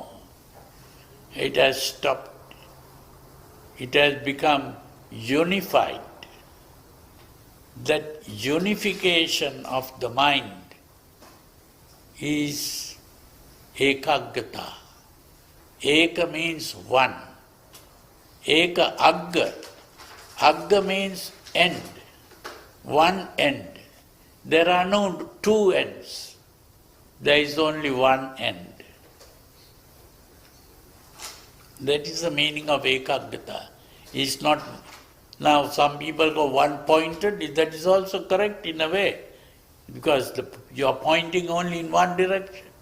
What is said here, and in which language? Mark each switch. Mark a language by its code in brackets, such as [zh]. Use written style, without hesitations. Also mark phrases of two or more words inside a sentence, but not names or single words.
[en] It has stopped. It has become unified. That unification of the mind is ekaggata. Eka means one. [pi] Eka agga. [en] Agga means end. One end. There are no two ends. There is only one end. That is the meaning of ekaggata. It's not. Now some people go one-pointed, that is also correct in a way, because you are pointing only in one direction.